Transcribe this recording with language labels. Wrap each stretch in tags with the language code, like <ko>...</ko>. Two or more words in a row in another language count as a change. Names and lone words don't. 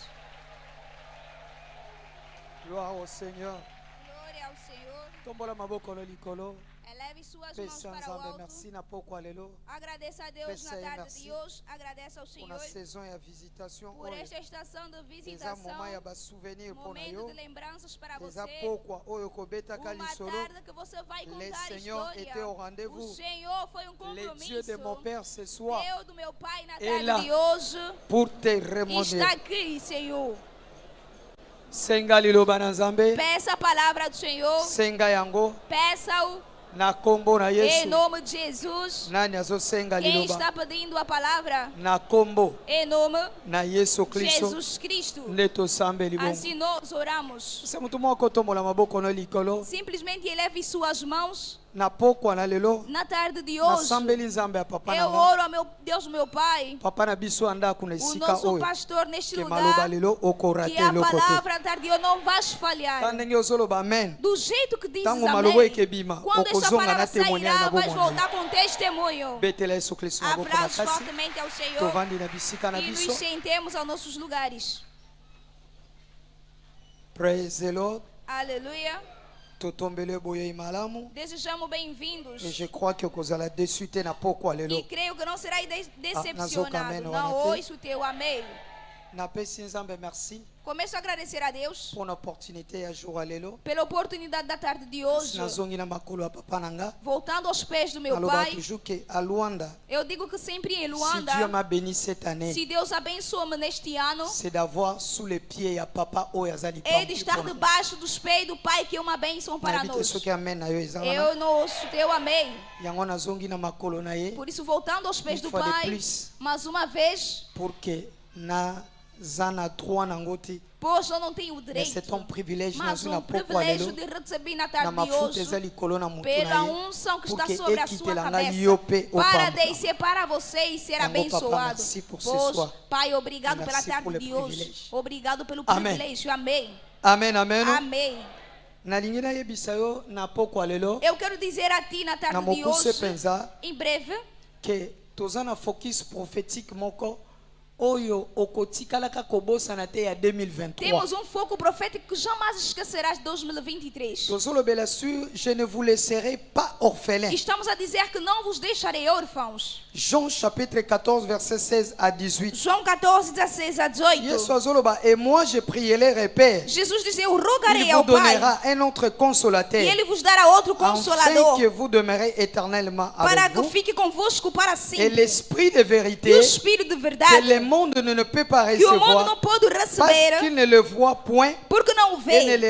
<fr>Gloire au Seigneur.</fr> <pt>Glória ao Senhor.</pt> <ln>Tombola maboko no likolo.</ln> <pt>Eleve suas mãos</pt> <ln>Pesa</ln> <pt>para o</pt> <ln>nzambe</ln> <pt>alto.</pt> <ln>merci na poko alelo.</ln> <pt>Agradeça a Deus</pt> <ln>Pesa</ln> <pt>na tarde</pt> <fr>merci.</fr> <pt>de hoje. Agradece ao</pt> <fr>Pour</fr> <pt>Senhor</pt> <fr>la saison ya visitation</fr> <pt>por</pt> <ln>oyo.</ln> <pt>esta estação de</pt> <ln>Eza</ln> <pt>visitação.</pt> <ln>moment ya ba souvenir pona</ln> <pt>Momento</pt> <ln>yo.</ln> <pt>de lembranças para</pt> <ln>Eza</ln> <pt>você.</pt> <ln>pokwa oyo kobetaka</ln> <pt>Uma</pt> <ln>lisolo.</ln> <pt>tarde que você vai</pt> <fr>Le</fr> <pt>contar a</pt> <fr>Seigneur</fr> <pt>história.</pt> <fr>était au</fr> <pt>O</pt> <fr>rendez-vous.</fr> <pt>Senhor foi um</pt> <fr>Les</fr> <pt>compromisso.</pt> <fr>dieux de mon Père ce soir</fr> <pt>Deus do meu Pai na</pt> <fr>est</fr> <pt>tarde</pt> <fr>là</fr> <pt>de hoje</pt> <fr>pour te remonter.</fr> <pt>está aqui, Senhor.</pt> <ln>Senga liloba na Nzambe.</ln> <pt>Peça a palavra do Senhor.</pt> <ln>Senga yango</ln> <pt>Peça-o</pt> <ln>na kombo na</ln> <pt>em</pt> <ln>Yesu.</ln> <pt>nome de Jesus.</pt> <ln>Nani azosenga</ln> <pt>Quem</pt> <ln>liloba</ln> <pt>está pedindo a palavra?</pt> <ln>na kombo</ln> <pt>Em nome</pt> <ln>na Yesu</ln> <pt>de</pt> <ln>Kristo</ln> <pt>Jesus Cristo.</pt> <ln>nde tosambe libongo.</ln> <pt>Assim nós oramos.</pt> <ln>Se mutu moko tombola maboko no likolo</ln> <pt>Simplesmente eleve suas mãos</pt> <ln>na pokwa na lelo</ln> <pt>na tarde de hoje.</pt> <ln>nasambeli Nzambe ya papa</ln> <pt>Eu</pt> <ln>na nga.</ln> <pt>oro ao meu Deus, meu Pai,</pt> <ln>Papa na biso andako na</ln> <pt>o</pt> <ln>esika</ln> <pt>nosso</pt> <ln>oyo</ln> <pt>pastor neste</pt> <ln>ke maloba</ln> <pt>lugar,</pt> <ln>lelo okora</ln> <pt>que</pt> <ln>te</ln> <pt>a</pt> <ln>eloko te.</ln> <pt>palavra na tarde de hoje não vai falhar.</pt> <ln>Ta ndenge ozoloba amen</ln> <pt>Do jeito que diz</pt> <ln>Tango</ln> <pt>amém.</pt> <ln>maloba ekebima,</ln> <pt>Quando esta</pt> <ln>okozonga</ln> <pt>palavra</pt> <ln>na témoignage</ln> <pt>sairá,</pt> <ln>na</ln> <pt>vai</pt> <ln>bomoi.</ln> <pt>voltar com testemunho.</pt> <ln>betela Yesu Kristo maboko</ln> <pt>Abraço</pt> <ln>makasi</ln> <pt>fortemente ao Senhor</pt> <ln>tovandi na bisika na</ln> <pt>e nos</pt> <ln>biso.</ln> <pt>sentemos aos nossos lugares.</pt> <en>Praise the Lord.</en> <pt>Aleluia.</pt> <ln>Totombele boye malamu.</ln> <pt>Desejamos bem-vindos.</pt> <fr>Et je crois que</fr> <ln>okozala déçu te na pokwa lelo.</ln> <pt>E creio que não será</pt> <ln>nazoka</ln> <pt>decepcionado. amém, Não</pt> <ln>wana te.</ln> <pt>ouço o teu amém.</pt> <ln>Napesi Nzambe merci</ln> <pt>Começo a agradecer a Deus</pt> <fr>pour l'opportunité ya jour à lelo.</fr> <pt>pela oportunidade da tarde de hoje.</pt> <ln>Nazongi na makolo ya papa na nga.</ln> <pt>Voltando aos pés do meu</pt> <ln>Naloba</ln> <pt>pai,</pt> <fr>toujours que à Luanda,</fr> <pt>eu digo que sempre em</pt> <fr>si</fr> <pt>Luanda,</pt> <fr>Dieu m'a béni cette année,</fr> <pt>se Deus abençoa-me neste ano,</pt> <fr>c'est d'avoir sous les pieds</fr> <ln>ya papa oyo azali</ln> <pt>é de estar debaixo dos pés do Pai, que é uma bênção para</pt> <ln>nayebite</ln> <pt>nós.</pt> <ln>soki amen na yo eza wana.</ln> <pt>Eu não ouço teu amém.</pt> <ln>Yango nazongi na makolo na ye</ln> <pt>Por isso, voltando aos pés</pt> <fr>Une</fr> <pt>do</pt> <fr>fois de</fr> <pt>Pai,</pt> <fr>plus.</fr> <pt>mais uma vez,</pt> <fr>pour que</fr> <ln>naza na droit nango te.</ln> <pt>pois eu não tenho o</pt> <fr>Mais</fr> <pt>direito,</pt> <fr>c'est un privilège</fr> <pt>mas</pt> <ln>nazwi na</ln> <pt>um</pt> <ln>pokwa</ln> <pt>privilégio</pt> <ln>lelo</ln> <pt>de receber na</pt> <ln>na</ln> <pt>tarde de</pt> <ln>mafuta eza</ln> <pt>hoje,</pt> <ln>likolo na mutu</ln> <pt>pela</pt> <ln>na ye</ln> <pt>unção que</pt> <fr>pour</fr> <pt>está</pt> <fr>que</fr> <pt>sobre a sua</pt> <ln>ekitela ngai</ln> <pt>cabeça,</pt> <ln>yo mpe</ln> <pt>para</pt> <ln>opamba.</ln> <pt>descer para você e ser</pt> <ln>Yango, Papa,</ln> <pt>abençoado.</pt> <fr>merci pour ce</fr> <pt>Pois,</pt> <fr>soir.</fr> <pt>Pai, obrigado</pt> <fr>Merci</fr> <pt>pela</pt> <fr>pour</fr> <pt>tarde</pt> <fr>le</fr> <pt>de hoje.</pt> <fr>privilège.</fr> <pt>Obrigado pelo Amém. privilégio. Amém. Amen, amen. Amém.</pt> <ln>nalingi nayebisa yo na pokwa lelo</ln> <pt>Eu quero dizer a ti na</pt> <ln>na</ln> <pt>tarde de</pt> <ln>mokuse</ln> <pt>hoje,</pt> <ln>mpenza</ln> <pt>em breve,</pt> <ln>ke toza na</ln> <fr>focus prophétique</fr> <ln>moko oyo okotikalaka kobosana te ya 2023.</ln> <pt>temos um foco profético que jamais esquecerás de 2023.</pt> <fr>tozolobela sur je ne vous laisserai pas orphelin.</fr> <pt>Estamos a dizer que não vos deixarei órfãos.</pt> <fr>Jean chapitre 14 verset 16 à 18.</fr> <pt>João 14, 16 a 18.</pt> <ln>Yesu azoloba</ln> <fr>et moi je prierai Père.</fr> <pt>Jesus diz, eu</pt> <fr>Il</fr> <pt>rogarei</pt> <fr>vous</fr> <pt>ao Pai</pt> <fr>donnera un autre consolateur</fr> <pt>e Ele vos dará outro</pt> <fr>afin</fr> <pt>consolador</pt> <fr>que vous demeurez éternellement</fr> <pt>para</pt> <fr>avec</fr> <pt>que</pt> <fr>vous.</fr> <pt>fique convosco para</pt> <fr>Et</fr> <pt>sempre.</pt> <fr>l'esprit de</fr> <pt>E</pt> <fr>vérité</fr> <pt>o Espírito de</pt> <fr>que</fr> <pt>verdade</pt> <fr>le monde ne peut pas</fr> <pt>que o mundo</pt> <fr>recevoir</fr> <pt>não pode</pt> <fr>parce</fr> <pt>receber</pt> <fr>qu'il ne le voit point</fr> <pt>porque não</pt> <fr>et ne</fr>